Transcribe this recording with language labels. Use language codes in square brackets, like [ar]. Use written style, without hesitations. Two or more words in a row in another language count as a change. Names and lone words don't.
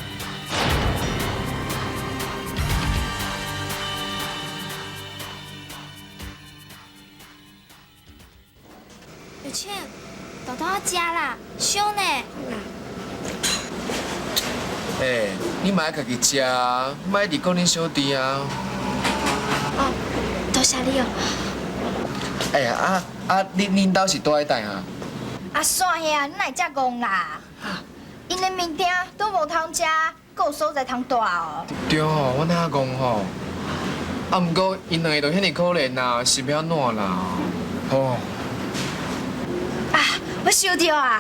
[nan] 有倩，豆豆要加啦，凶呢。你嘛爱家己食，莫一直讲恁小弟啊。哦，多谢你哦。恁兜是住喺底啊？啊，算遐，你哪会遮戆啦？因的物件都无通食，阁有所在通住哦。对哦，我哪讲吼？啊，毋过因两个都遐尼可怜啊，是要安怎啦？哦，啊，我想到啊，